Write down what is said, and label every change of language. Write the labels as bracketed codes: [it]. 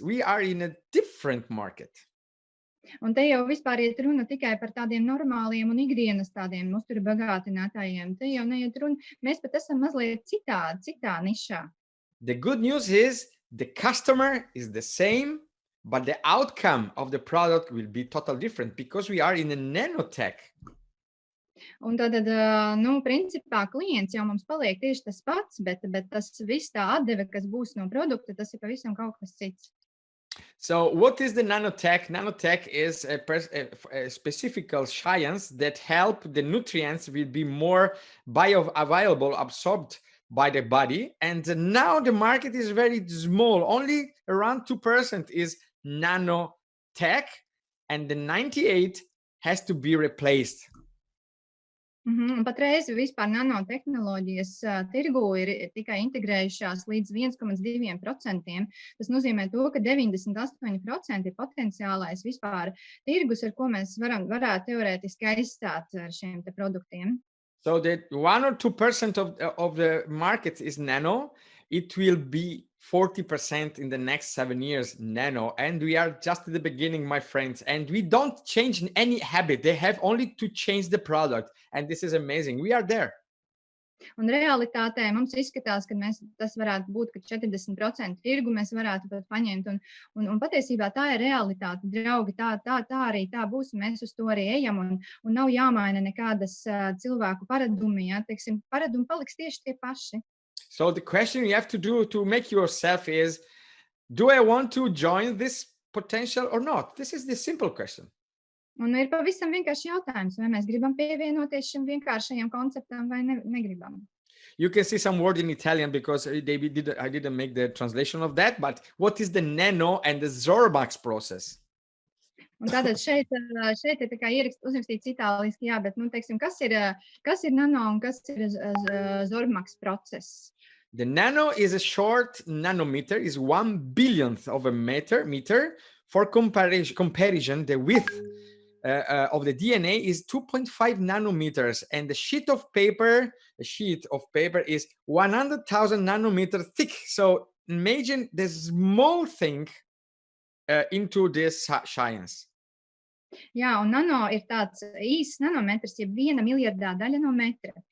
[en] We are in a different market. [lv] Un te jau vispār iet runa tikai par tādiem normāliem un ikdienas tādiem uzturu bagātinātājiem. Te jau neiet runa, mēs pat esam mazliet citā nišā. [en] The good news is the customer is the same, but the outcome of the product will be totally different because we are in a nanotech. [lv] Un tad, principā klients jau mums paliek tieši tas pats, bet tas viss tā atdeve, kas būs no produkta, tas ir pavisam kaut kas cits. [en] So what is the nanotech? Nanotech is a specific science that help the nutrients will be more bioavailable, absorbed by the body. And now the market is very small. Only around 2% is nanotech, and the 98% has to be replaced. [lv] Patreiz vispār nanotehnoloģijas tirgu ir tikai integrējušās līdz 1,2%. Tas nozīmē to, ka 98% ir potenciālais vispār tirgus, ar ko mēs varētu teorētiski aizstāt ar šiem te produktiem. [en] So that 1 or 2% of the market is nano. It will be 40% in the next 7 years nano, and we are just at the beginning, my friends, and we don't change any habit. They have only to change the product, and this is amazing. We are there. [lv] Un realitātē mums izskatās, ka tas varētu būt, ka 40% tirgu mēs varētu pat paņemt, un patiesībā tā ir realitāte, draugi, tā arī tā būs, mēs uz to arī ejam, un nav jāmaina nekādas cilvēku paradumi, jā, teiksim, paradumi paliks tieši tie paši. [en] So the question you have to do to make yourself is, do I want to join this potential or not? This is the simple question. [lv] Un ir pavisam vienkārši jautājums, vai mēs gribam pievienoties šim vienkāršajam konceptam vai negribam. [en] You can see some word in Italian because I didn't make the translation of that, but what is the nano and the Zormax process? [lv] Un tātad šeit ir tā kā uzrakstīts itāliski, jā, bet, teiksim, kas ir nano un kas ir Zormax process? [en] The nano is a short nanometer, is 1 billionth of a meter. For comparison, the width of the DNA is 2.5 nanometers, and the sheet of paper is 100,000 nanometers thick. So imagine the small thing into this science. [lv] Jā, un nano ir tāds īsts nanometrs, ja 1 miljardā daļa no metra.